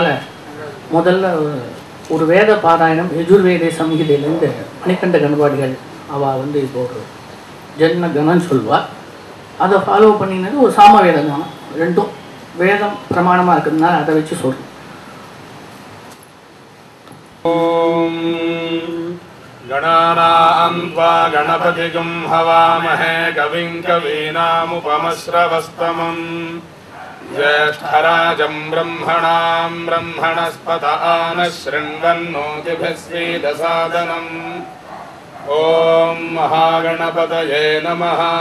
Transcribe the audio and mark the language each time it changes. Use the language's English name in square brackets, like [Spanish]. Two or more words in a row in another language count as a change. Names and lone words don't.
[Tamil] முதல்ல ஒரு வேத பாராயணம் யஜுர்வேத சம்ஹிதையிலேருந்து மணிகண்ட கணபாடிகள் அவள் வந்து இப்போ ஒரு ஜென்ம கணம் சொல்வாள். அதை ஃபாலோ பண்ணினது ஒரு சாம வேத கணம். ரெண்டும் வேதம் பிரமாணமாக இருக்கிறதுனால அதை வச்சு சொல்கிறோம். [Sanskrit] गणानां त्वा गणपतिगं हवामहे कविं कवीनामुपमश्रवस्तमम् ज्येष्ठराजं ब्रह्मणां ब्रह्मणस्पत आनः शृण्वन्नोतिभिः स्वीदसादनम् ॐ महागणपतये नमः।